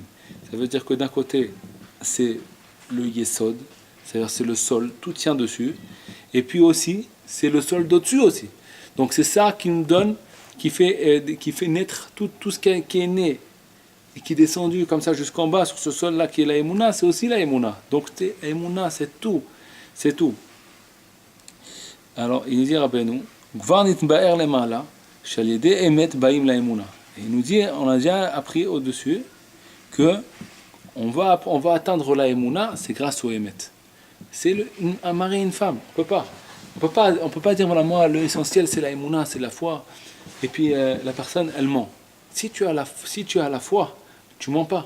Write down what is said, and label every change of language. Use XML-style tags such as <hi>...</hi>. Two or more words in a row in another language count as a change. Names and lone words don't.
<fr>Ça veut dire que d'un côté c'est le Yesod, c'est-à-dire c'est le sol, tout tient dessus, et puis aussi c'est le sol d'au-dessus aussi. Donc c'est ça qui nous donne, qui fait naître tout ce qui est né et qui est descendu comme ça jusqu'en bas sur ce sol-là qui est la Emuna, c'est aussi la Emuna. Donc la Emuna, c'est tout, c'est tout. Alors il dit</fr> <he>Rabbeinu, כבר נתבאר למעלה, שעל אמת באים לאמונה.</he> <fr>Et il nous dit, on a déjà appris au-dessus que on va atteindre la Emuna, c'est grâce au Emet. C'est un mari et une femme. On peut pas dire voilà, moi l'essentiel c'est la Emuna, c'est la foi. Et puis la personne elle ment. Si tu as la foi, tu mens pas.</fr>